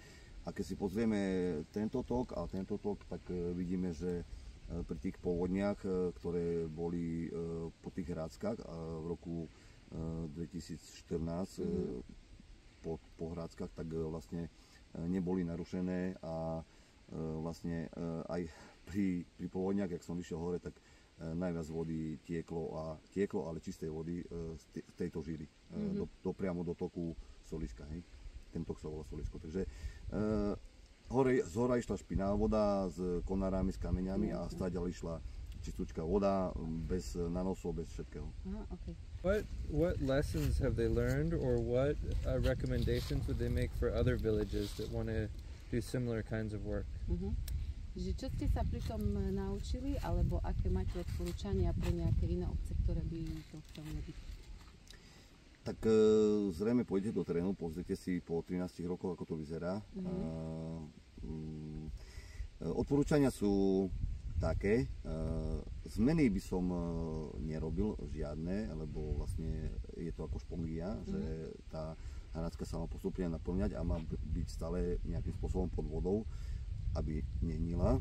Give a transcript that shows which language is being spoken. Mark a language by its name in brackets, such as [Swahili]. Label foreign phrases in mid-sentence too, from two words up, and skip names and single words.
[Slovak] A keď si pozrieme tento tok, tak vidíme, že pri tých povodniach, ktoré boli po tých hráckach v roku 2014 po hráckach, tak vlastne neboli narušené a vlastne aj pri povodniach, jak som vyšiel hore, tak najviac vody tieklo, ale čistej vody z tejto žily, priamo do toku Soliska. Hej. Ten tok sa volá Solisko. Takže z hora išla špinavá voda s konárami, s kameňami a stáďal išla čistúčka voda, bez nanosov, bez všetkého. [English] Okay. What lessons have they learned, or what recommendations would they make for other villages that want to do similar kinds of work? [Slovak] Že čo ste sa pri tom naučili, alebo aké máte odporúčania pre nejaké iné obce, ktoré by to chceli robiť? Tak zrejme pôjdete do terénu, pozrite si po 13 rokoch, ako to vyzerá. Odporúčania sú také, zmeny by som nerobil žiadne, lebo vlastne je to ako špongia, že tá hradská sa má postupne naplňať a má byť stále nejakým spôsobom pod vodou, aby nehnila.